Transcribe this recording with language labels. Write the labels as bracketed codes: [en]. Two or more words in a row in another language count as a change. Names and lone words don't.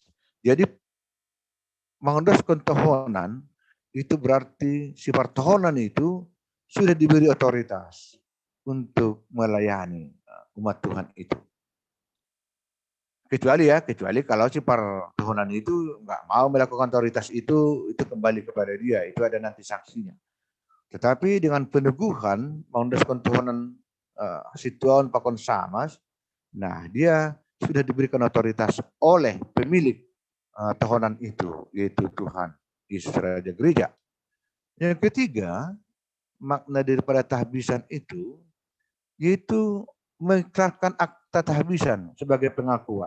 [id] Jadi mengundaskan tohonan itu berarti si pertohonan itu sudah diberi otoritas untuk melayani umat Tuhan itu. Kecuali kalau si pertohonan itu nggak mau melakukan otoritas itu kembali kepada dia, itu ada nanti sanksinya. Tetapi dengan peneguhan mengundaskan tohonan [bts] situan pakon samas, [id] nah dia sudah diberikan otoritas oleh pemilik tohonan itu, yaitu Tuhan Yesus Raja Gereja. Yang ketiga, makna daripada tahbisan itu, yaitu mengikrarkan akta tahbisan sebagai pengakuan.